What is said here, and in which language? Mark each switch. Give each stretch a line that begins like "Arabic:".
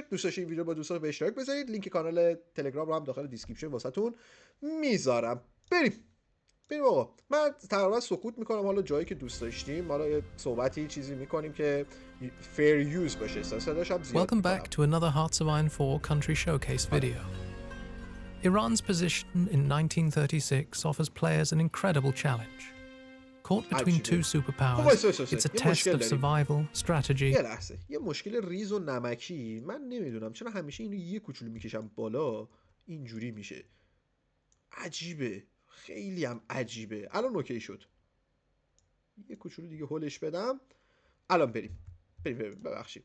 Persian: دوست داشتین ویدیو با دوستاتون به اشتراک بذارید. لینک کانال تلگرام رو هم داخل دیسکریپشن واسهتون میذارم. بریم آقا. من تقریبا سکوت میکنم، حالا جایی که دوست داشتیم حالا یه صحبتی چیزی میکنیم که fair use باشه. صداش هم زیاد.
English: Welcome back to another Hearts of Iron 4 country showcase video. Iran's position in 1936 offers players an incredible challenge. Caught between two superpowers, it's a test of survival, strategy.
Persian: یه لحظه، یه مشکل ریز و نمکی. من نمیدونم چرا همیشه اینو یه کوچولو میکشم بالا اینجوری میشه. عجیبه، خیلی هم عجیبه. الان اوکی شد. یه کوچولو دیگه هولش بدم. الان بریم ببخشید.